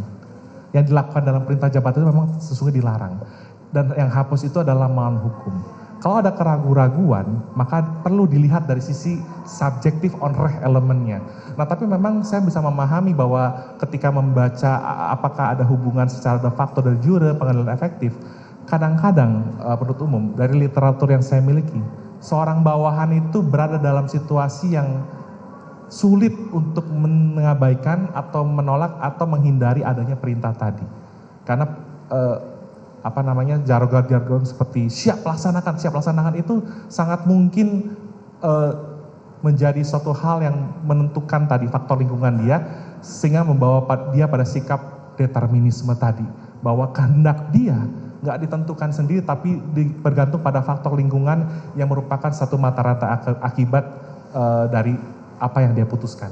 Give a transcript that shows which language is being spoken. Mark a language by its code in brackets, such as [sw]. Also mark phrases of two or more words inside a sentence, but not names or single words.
[id] Yang dilakukan dalam perintah jabatan itu memang sesungguhnya dilarang. Dan yang hapus itu adalah melawan hukum. Kalau ada keraguan-raguan, maka perlu dilihat dari sisi subjektif on reh elemennya. Nah, tapi memang saya bisa memahami bahwa ketika membaca apakah ada hubungan secara [la] de facto de jure [id] pengadilan efektif, kadang-kadang penuntut umum dari literatur yang saya miliki, seorang bawahan itu berada dalam situasi yang sulit untuk mengabaikan atau menolak atau menghindari adanya perintah tadi. Karena jargon-jargon seperti siap laksanakan itu sangat mungkin menjadi suatu hal yang menentukan tadi faktor lingkungan dia sehingga membawa dia pada sikap determinisme tadi bahwa kehendak dia nggak ditentukan sendiri tapi bergantung pada faktor lingkungan yang merupakan satu mata rantai akibat dari apa yang dia putuskan.